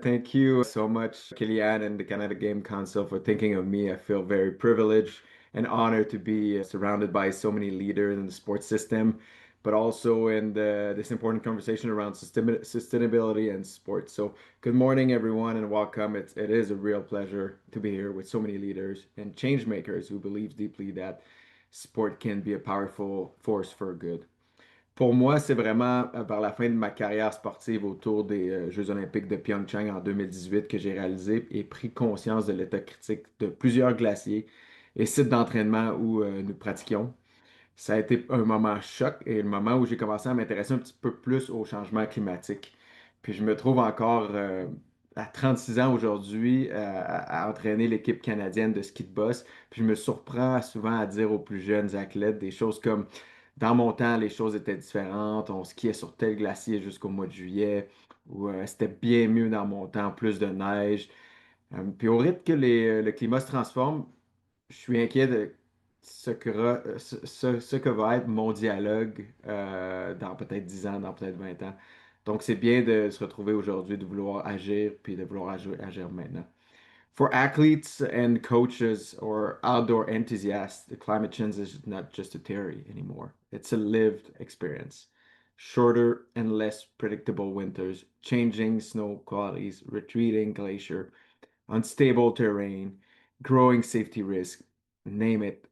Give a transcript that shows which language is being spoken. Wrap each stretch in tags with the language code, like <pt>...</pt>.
<en>Thank you so much, Kellyanne and the Canada Game Council, for thinking of me. I feel very privileged and honored to be surrounded by so many leaders in the sports system, but also in this important conversation around sustainability and sports. So, good morning, everyone, and welcome. It is a real pleasure to be here with so many leaders and change makers who believe deeply that sport can be a powerful force for good.</en> <fr>Pour moi, c'est vraiment vers la fin de ma carrière sportive autour des Jeux olympiques de Pyeongchang en 2018 que j'ai réalisé et pris conscience de l'état critique de plusieurs glaciers et sites d'entraînement où nous pratiquions. Ça a été un moment choc et le moment où j'ai commencé à m'intéresser un petit peu plus au changement climatique. Puis je me trouve encore à 36 ans aujourd'hui à entraîner l'équipe canadienne de ski de boss. Puis je me surprends souvent à dire aux plus jeunes athlètes des choses comme dans mon temps, les choses étaient différentes. On skiait sur tel glacier jusqu'au mois de juillet, ou c'était bien mieux dans mon temps, plus de neige. Puis au rythme que le climat se transforme, je suis inquiet de ce que va être mon dialogue dans peut-être 10 ans, dans peut-être 20 ans. Donc, c'est bien de se retrouver aujourd'hui, de vouloir agir, puis de vouloir agir maintenant.</fr> <en>For athletes and coaches or outdoor enthusiasts, the climate change is not just a theory anymore. It's a lived experience. Shorter and less predictable winters, changing snow qualities, retreating glacier, unstable terrain, growing safety risk, name it.</en>